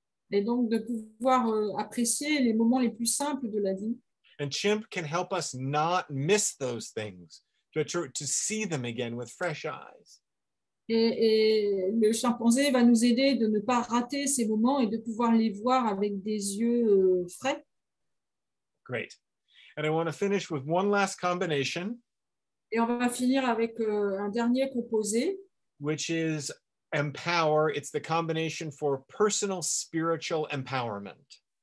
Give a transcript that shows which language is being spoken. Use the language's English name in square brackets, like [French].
[French] Et donc de pouvoir apprécier les moments les plus simples de la vie. [English] And Chimp can help us not miss those things, to see them again with fresh eyes. [French] Et le chimpanzé va nous aider de ne pas rater ces moments et de pouvoir les voir avec des yeux frais. [English] Great. And I want to finish with one last combination. [French] Et on va finir avec un dernier composé. [English] Which is empower. It's the combination for personal spiritual empowerment.